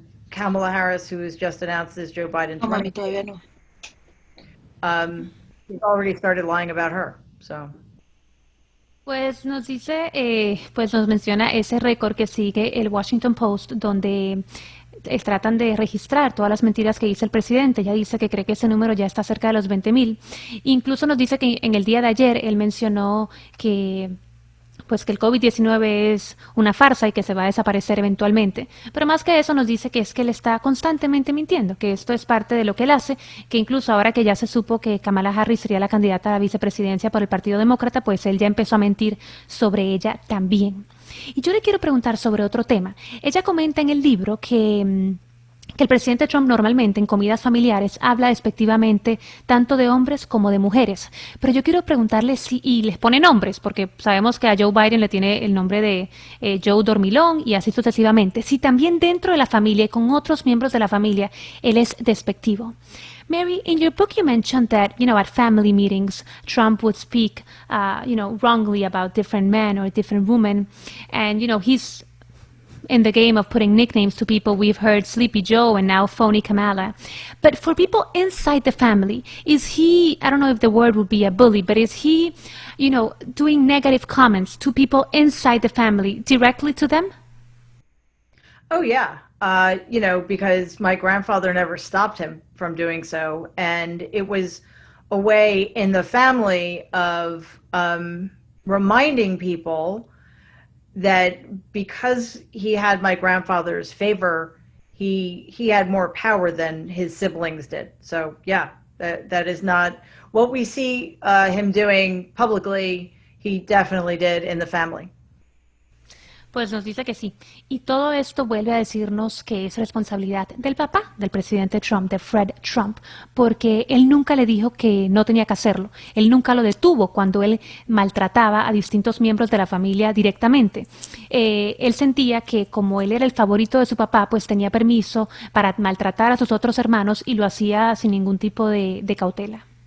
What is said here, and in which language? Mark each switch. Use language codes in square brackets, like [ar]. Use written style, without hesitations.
[en] Kamala Harris, who was just announced as Joe Biden's running mate, he's already started lying about her. So. [es] Pues nos dice, pues nos menciona ese récord que sigue el Washington Post, donde tratan de registrar todas las mentiras que dice el presidente. Ella dice que cree que ese número ya está cerca de los 20,000. Incluso nos dice que en el día de ayer él mencionó que el COVID-19 es una farsa y que se va a desaparecer eventualmente. Pero más que eso nos dice que es que él está constantemente mintiendo, que esto es parte de lo que él hace, que incluso ahora que ya se supo que Kamala Harris sería la candidata a la vicepresidencia por el Partido Demócrata, pues él ya empezó a mentir sobre ella también. Y yo le quiero preguntar sobre otro tema. Ella comenta en el libro que el presidente Trump normalmente en comidas familiares habla despectivamente tanto de hombres como de mujeres. Pero yo quiero preguntarle y les pone nombres, porque sabemos que a Joe Biden le tiene el nombre de Joe Dormilón y así sucesivamente. Si también dentro de la familia y con otros miembros de la familia él es despectivo. [en] Mary, in your book you mentioned that, at family meetings, Trump would speak, wrongly about different men or different women. And, he's in the game of putting nicknames to people. We've heard Sleepy Joe and now Phony Kamala. But for people inside the family, is he, I don't know if the word would be a bully, but is he, doing negative comments to people inside the family directly to them? Oh, yeah. because my grandfather never stopped him from doing so. And it was a way in the family of reminding people that because he had my grandfather's favor, he had more power than his siblings did. So yeah, that is not what we see him doing publicly. He definitely did in the family. [es] Pues nos dice que sí. Y todo esto vuelve a decirnos que es responsabilidad del papá del presidente Trump, de Fred Trump, porque él nunca le dijo que no tenía que hacerlo. Él nunca lo detuvo cuando él maltrataba a distintos miembros de la familia directamente. Él sentía que como él era el favorito de su papá, pues tenía permiso para maltratar a sus otros hermanos y lo hacía sin ningún tipo de cautela.